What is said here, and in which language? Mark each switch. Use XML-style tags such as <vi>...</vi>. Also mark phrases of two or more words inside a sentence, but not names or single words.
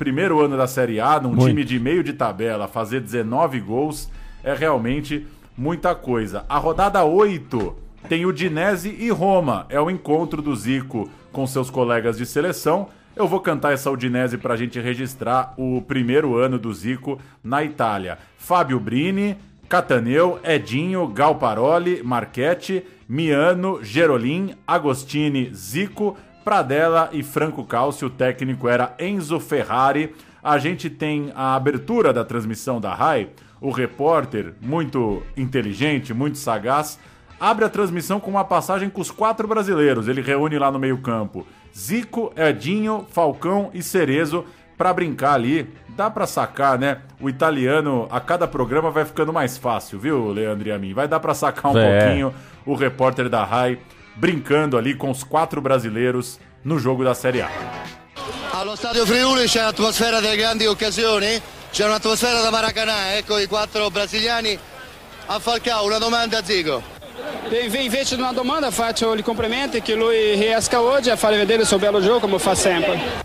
<pt>Primeiro ano da Série A, num time de meio de tabela, fazer 19 gols é realmente muita coisa. A rodada 8 tem Udinese e Roma. É o encontro do Zico com seus colegas de seleção. Eu vou cantar essa Udinese para a gente registrar o primeiro ano do Zico na Itália. Fábio Brini, Cataneu, Edinho, Galparoli, Marchetti, Miano, Gerolin, Agostini, Zico, Pradella e Franco Calci. O técnico era Enzo Ferrari. A gente tem a abertura da transmissão da RAI. O repórter, muito inteligente, muito sagaz, abre a transmissão com uma passagem com os 4 brasileiros. Ele reúne lá no meio-campo Zico, Edinho, Falcão e Cerezo para brincar ali. Dá para sacar, né? O italiano, a cada programa vai ficando mais fácil, viu, Leandro e a mim? Vai dar para sacar um pouquinho o repórter da RAI brincando ali com os 4 brasileiros no jogo da Série A.</pt> <it>Allo Stadio Friuli c'è un'atmosfera delle grandi occasioni, c'è un'atmosfera da Maracanã, ecco i 4 brasiliani. A Falcao, una domanda a Zico. Invece di una domanda faccio gli complimenti che lui riesca oggi a fare vedere il suo bello gioco come fa sempre.</it>